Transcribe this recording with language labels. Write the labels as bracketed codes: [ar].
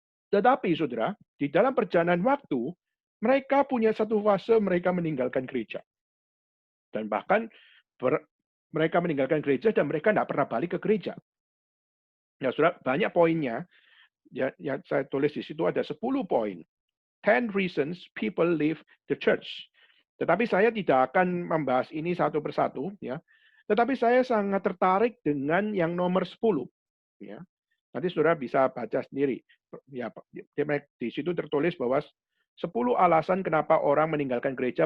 [id] Tetapi saudara, di dalam perjalanan waktu, mereka punya satu fase mereka meninggalkan gereja. Dan bahkan mereka meninggalkan gereja dan mereka tidak pernah balik ke gereja. Ya, saudara, banyak poinnya. Ya, yang saya tulis di situ ada 10 poin. [en] 10 reasons people leave the church. [id] Tetapi saya tidak akan membahas ini satu persatu, ya. Tetapi saya sangat tertarik dengan yang nomor 10, ya. Nanti saudara bisa baca sendiri. Ya, di situ tertulis bahwa 10 alasan kenapa orang meninggalkan gereja.